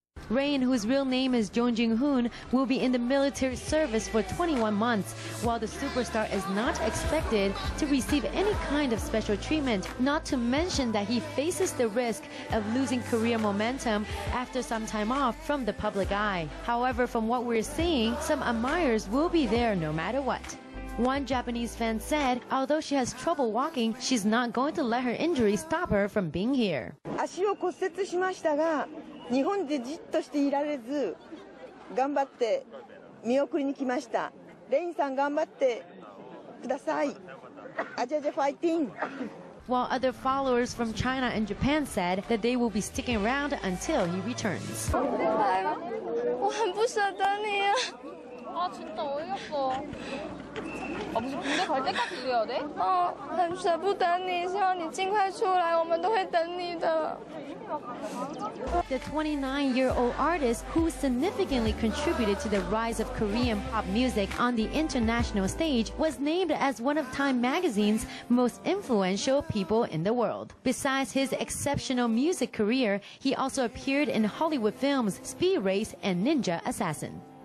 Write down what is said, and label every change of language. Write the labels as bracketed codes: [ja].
[en] Rain, whose real name is Jong Jin-hoon, will be in the military service for 21 months, while the superstar is not expected to receive any kind of special treatment, not to mention that he faces the risk of losing career momentum after some time off from the public eye. However, from what we're seeing, some admirers will be there no matter what. One Japanese fan said, although she has trouble walking, she's not going to let her injury stop her from being here. [ja] 足を骨折しましたが、日本でじっとしていられず、頑張って見送りに来ました。レインさん頑張ってください。アジアジャファイティン。 [en] While other followers from China and Japan said that they will be sticking around until he returns. [zh] 我很不舍得你啊。 [ko] 아 진짜 어이없어. 아 무슨 군대 갈 때까지 이래야 돼? [zh] 很舍不得你，希望你尽快出来，我们都会等你的。 [en] The 29-year-old artist, who significantly contributed to the rise of Korean pop music on the international stage, was named as one of Time magazine's most influential people in the world. Besides his exceptional music career, he also appeared in Hollywood films Speed Race and Ninja Assassin.